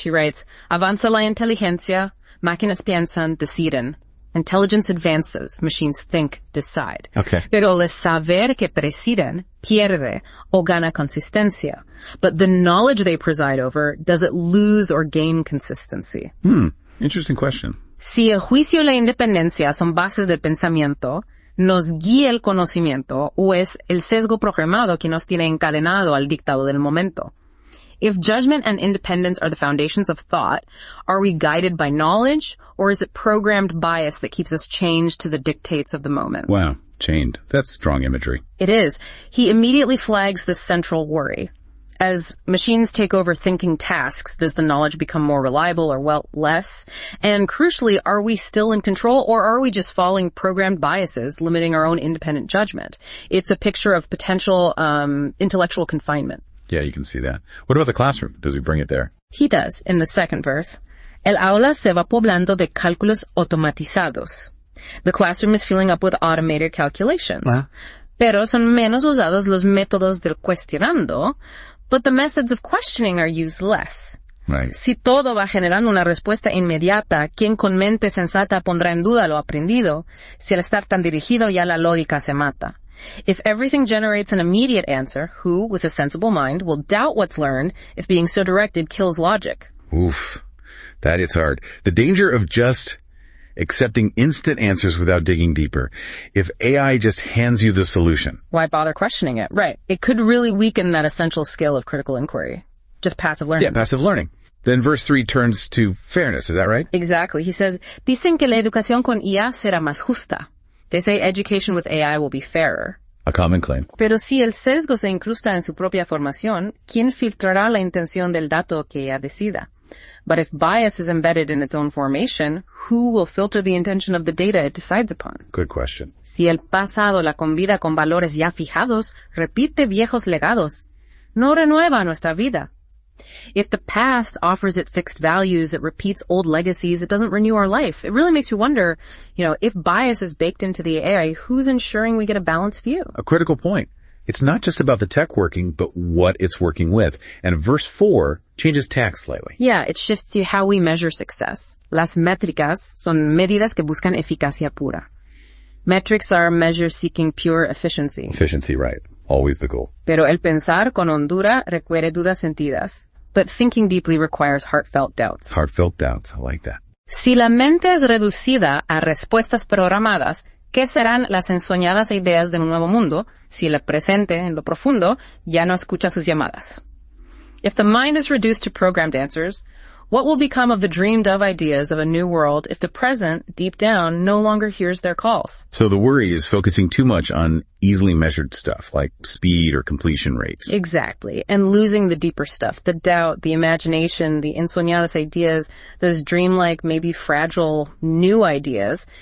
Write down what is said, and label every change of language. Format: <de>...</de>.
<en>He writes,</en> <es>Avanza la inteligencia, máquinas piensan, deciden.</es> <en>Intelligence advances, machines think, decide. Okay.</en> <es>Pero el saber que presiden pierde o gana consistencia.</es> <en>But the knowledge they preside over, does it lose or gain consistency? Interesting question.</en> <es>Si el juicio y la independencia son bases del pensamiento, nos guía el conocimiento, o es el sesgo programado que nos tiene encadenado al dictado del momento.</es> <en>If judgment and independence are the foundations of thought, are we guided by knowledge, or is it programmed bias that keeps us chained to the dictates of the moment? Wow, chained. That's strong imagery. It is. He immediately flags this central worry. As machines take over thinking tasks, does the knowledge become more reliable or, well, less? And crucially, are we still in control, or are we just following programmed biases, limiting our own independent judgment? It's a picture of potential intellectual confinement. Yeah, you can see that. What about the classroom? Does he bring it there? He does, in the second verse.</en> <es>El aula se va poblando de cálculos automatizados.</es> <en>The classroom is filling up with automated calculations.</en> <es>Pero son menos usados los métodos del cuestionando.</es> <en>But the methods of questioning are used less. Right.</en> <es>Si todo va generando una respuesta inmediata, quien con mente sensata pondrá en duda lo aprendido, si al estar tan dirigido ya la lógica se mata.</es> <en>If everything generates an immediate answer, who, with a sensible mind, will doubt what's learned if being so directed kills logic? Oof. That hits hard. The danger of just accepting instant answers without digging deeper. If AI just hands you the solution, why bother questioning it? Right. It could really weaken that essential skill of critical inquiry. Just passive learning. Yeah, passive learning. Then verse 3 turns to fairness, is that right? Exactly. He says,</en> <es>dicen que la educación con IA será más justa.</es> <en>They say education with AI will be fairer. A common claim.</en> <es>Pero si el sesgo se incrusta en su propia formación, ¿quién filtrará la intención del dato que ella decida?</es> <en>But if bias is embedded in its own formation, who will filter the intention of the data it decides upon? Good question.</en> <es>Si el pasado la convida con valores ya fijados, repite viejos legados. No renueva nuestra vida.</es> <en>If the past offers it fixed values, it repeats old legacies, it doesn't renew our life. It really makes you wonder, you know, if bias is baked into the AI, who's ensuring we get a balanced view? A critical point. It's not just about the tech working, but what it's working with. And verse 4 changes tack slightly. Yeah, it shifts to how we measure success.</en> <es>Las métricas son medidas que buscan eficacia pura.</es> <en>Metrics are measures seeking pure efficiency. Efficiency, right. Always the goal.</en> <es>Pero el pensar con hondura requiere dudas sentidas.</es> <en>But thinking deeply requires heartfelt doubts. Heartfelt doubts. I like that.</en> <es>Si la mente es reducida a respuestas programadas, ¿qué serán las ensoñadas ideas de un nuevo mundo si el presente, en lo profundo, ya no escucha sus llamadas?</es> <en>If the mind is reduced to programmed answers, what will become of the dreamed of ideas of a new world if the present, deep down, no longer hears their calls? So the worry is focusing too much on easily measured stuff like speed or completion rates. Exactly. And losing the deeper stuff, the doubt, the imagination, the ensoñadas ideas, those dreamlike, maybe fragile new ideas.</en>